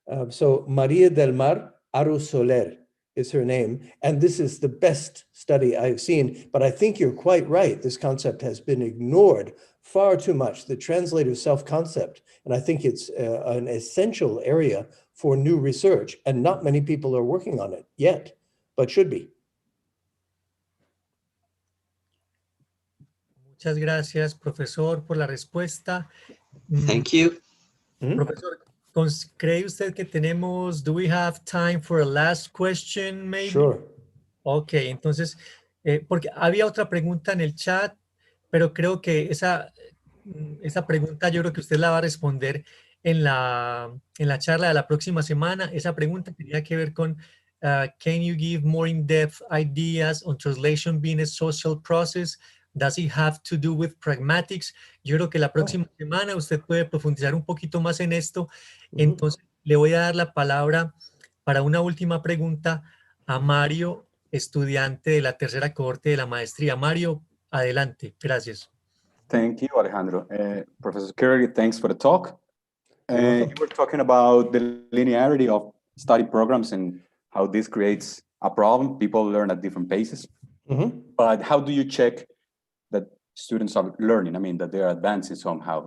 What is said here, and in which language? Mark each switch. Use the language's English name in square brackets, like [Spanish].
[English] So María del Mar Aro Soler is her name, and this is the best study I've seen. But I think you're quite right. This concept has been ignored far too much, the translator self-concept. And I think it's an essential area for new research, and not many people are working on it yet, but should be. [Spanish] Muchas gracias, profesor, por la respuesta. [English] Thank you. Profesor, [Spanish] ¿cree usted que tenemos, [English] do we have time for a last question, maybe? Sure. [Spanish] Ok, entonces, porque había otra pregunta en el chat, pero creo que esa pregunta yo creo que usted la va a responder en la charla de la próxima semana. Esa pregunta tenía que ver con, [English] can you give more in-depth ideas on translation being a social process? Does it have to do with pragmatics? [Spanish] Yo creo que la próxima semana usted puede profundizar un poquito más en esto. Entonces, le voy a dar la palabra para una última pregunta a Mario, estudiante de la tercera cohorte de la maestría. Mario, adelante. Gracias. [English] Thank you, Alejandro. Professor Curry, thanks for the talk. You were talking about the linearity of study programs and how this creates a problem. People learn at different paces. But how do you check that students are learning? I mean, that they're advancing somehow.